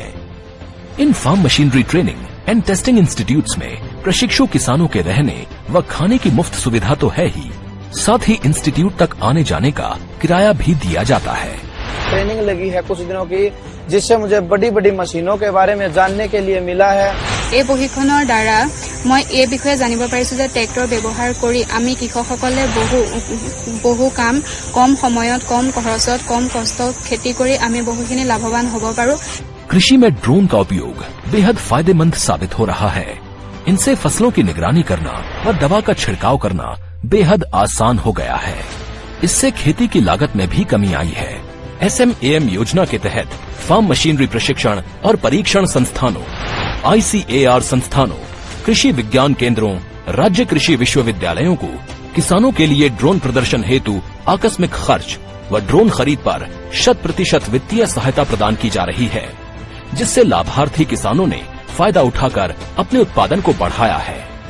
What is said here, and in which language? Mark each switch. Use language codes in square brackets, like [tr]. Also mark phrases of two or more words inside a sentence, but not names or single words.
[hi] इन [en] farm machinery training and testing institutes [hi] में प्रशिक्षु किसानों के रहने व खाने की मुफ्त सुविधा तो है ही, साथ ही इंस्टीट्यूट तक आने जाने का किराया भी दिया जाता है। ट्रेनिंग लगी है कुछ दिनों की, जिससे मुझे बड़ी बड़ी मशीनों के बारे में जानने के लिए मिला है। [as] এই প্ৰশিক্ষণৰ দ্বাৰা মই এই বিষয়ে জানিব পাৰিছো যে ট্ৰেক্টৰ ব্যৱহাৰ কৰি আমি কৃষকসকলে বহু কাম কম সময়ত, কম খৰচত, কম কষ্টত খেতি কৰি আমি বহুখিনি লাভৱান হ'ব পাৰো। [hi] कृषि में ड्रोन का उपयोग बेहद फायदेमंद साबित हो रहा है। इनसे फसलों की निगरानी करना और दवा का छिड़काव करना बेहद आसान हो गया है। इससे खेती की लागत में भी कमी आई है। SMAM योजना के तहत [en] farm machinery [hi] प्रशिक्षण और परीक्षण संस्थानों, ICAR संस्थानों, कृषि विज्ञान केंद्रों, राज्य कृषि विश्वविद्यालयों को किसानों के लिए ड्रोन प्रदर्शन हेतु आकस्मिक खर्च व ड्रोन खरीद पर 100% वित्तीय सहायता प्रदान की जा रही है, जिससे लाभार्थी किसानों ने फायदा उठाकर अपने उत्पादन को बढ़ाया है।